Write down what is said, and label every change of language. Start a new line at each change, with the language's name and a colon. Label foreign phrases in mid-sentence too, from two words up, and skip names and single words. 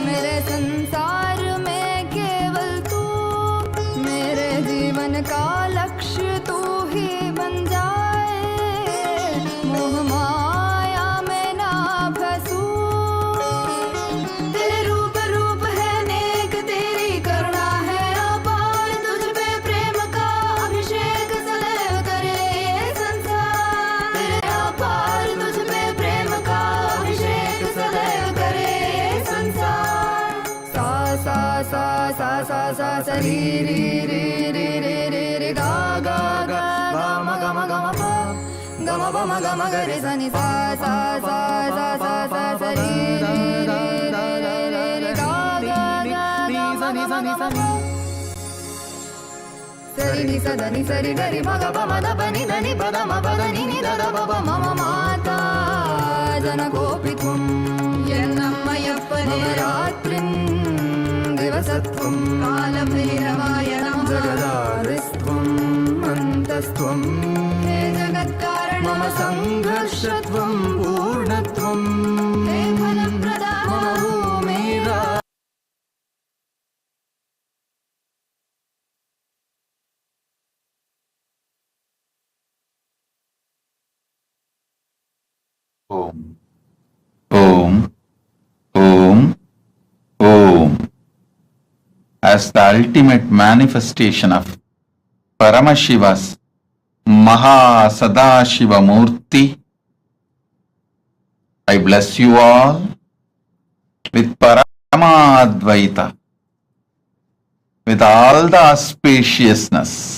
Hindi: मेरे संसार में केवल तू, मेरे जीवन का लक्ष्य तू ही बन जाए, मोह माया में ना फंसूं। तेरे रूप रूप है नेक, तेरी करुणा है अपार, तुझ पे प्रेम का अभिषेक सदैव करे ये संसार। तेरे अपार तुझ पे प्रेम का अभिषेक सदैव करे ये संसार। सा सा सा सा सा सा सा री री री री री री री गा गा गा गा ग म ग म प ग म प म ग म ग रे सा नि सा सा सा सा सा सा सा री री री री री री गा गा गा गा म ग म प सरि नि स ध नि सरि ग रि म ग प म द प नि ध नि प द म प द नि नि द द प प म म
Sanskrit: माता जनकोऽपि त्वं यन्नमयप्पने रात्रिं दिवसत्वं कालभैरवाय नमः जगदादिस्त्वम् अन्तस्त्वम् हे जगत्कारण मम सङ्घर्षत्वं पूर्णत्वम् हे फलप्रदाता मम भूमिरा Om, Om, Om, Om.
English: As the ultimate manifestation of Paramashiva's MahaSadashiva Murthy, I bless you all with Paramadvaita, with all the auspiciousness,